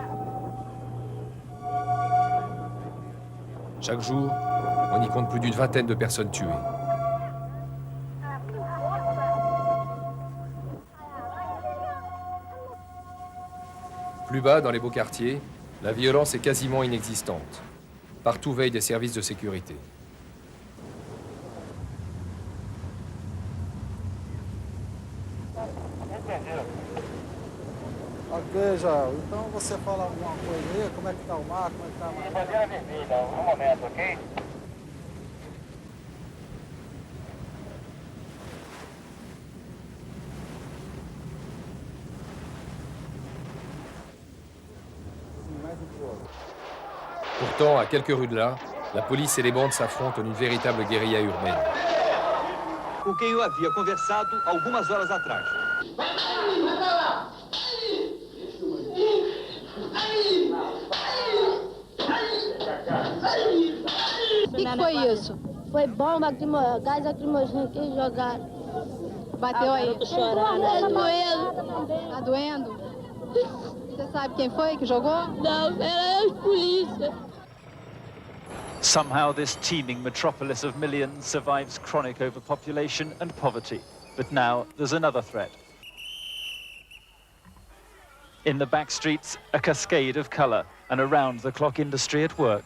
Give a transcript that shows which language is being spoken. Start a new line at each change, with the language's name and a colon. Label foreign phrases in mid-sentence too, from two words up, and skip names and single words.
French: Chaque jour, on y compte plus d'une vingtaine de personnes tuées. Plus bas, dans les beaux quartiers, la violence est quasiment inexistante. Partout veillent des services de sécurité.
Portuguese: Veja, então você fala alguma coisa aí, como é que tá o mar, como é que tá a maré? Bandeira vermelha, um momento, ok?
French: Pourtant, à quelques rues de là, la police et les bandes s'affrontent en une véritable guérilla urbaine.
Portuguese: Com quem eu havia conversado algumas horas atrás. O que foi isso? Foi bomba, gás lacrimogêneo que eles jogaram. Bateu aí? Tô chorando. Tá doendo. Tá doendo? Você sabe quem foi que jogou? Não, era a polícia.
English: Somehow this teeming metropolis of millions survives chronic overpopulation and poverty. But now there's another threat. In the back streets, a cascade of colour, and around-the-clock industry at work.